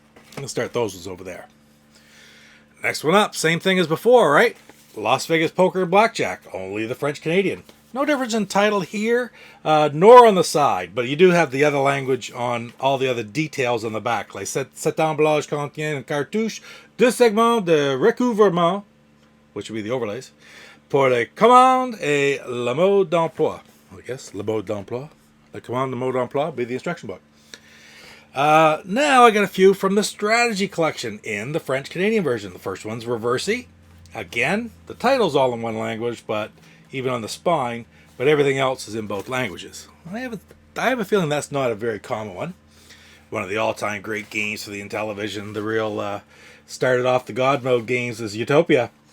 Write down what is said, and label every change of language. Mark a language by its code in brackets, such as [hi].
[en] I'm going to start those ones over there. Next one up, same thing as before, right? Las Vegas Poker and Blackjack, only the French-Canadian. No difference in title here, nor on the side, but you do have the other language on all the other details on the back. [fr] Like cet emballage contient une cartouche, deux segments de recouvrement, [en] which would be the overlays, [fr] pour le commande et le mode d'emploi. [en] I guess, le mode d'emploi. The commande, the mode d'emploi would be the instruction book. Now I got a few from the Strategy Collection in the French-Canadian version. The first one's Reversey. Again, the title's all in one language, but even on the spine, but everything else is in both languages. I have a feeling that's not a very common one. One of the all-time great games for the Intellivision, the real started off the God Mode games, is Utopia.